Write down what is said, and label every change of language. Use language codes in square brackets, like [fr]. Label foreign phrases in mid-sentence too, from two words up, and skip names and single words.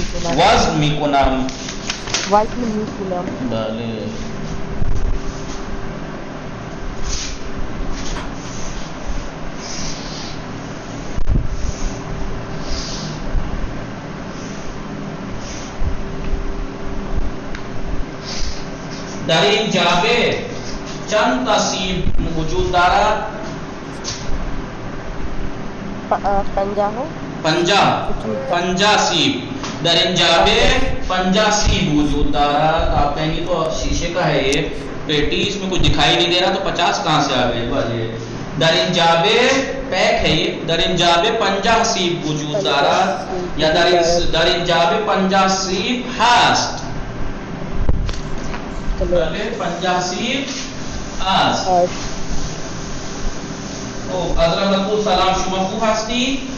[fa] بله در این جعبه چند تا سیب وجود دارد؟ 50 سیب. در این جعبه 50 سیب وجود دارد. [ur] آپ کہیں گے تو شیشے کا ہے یہ پیٹی، اس میں کچھ دکھائی نہیں دے رہا تو 50 کہاں سے آ گئے. بھلے [fa] در این جعبه [ur] پیک ہے یہ. [fa] در این جعبه 50 سیب وجود دارد یا در این جعبه 50 سیب هست. بله 50 سیب آس. حضرت بطول سلام شما خوب هستی؟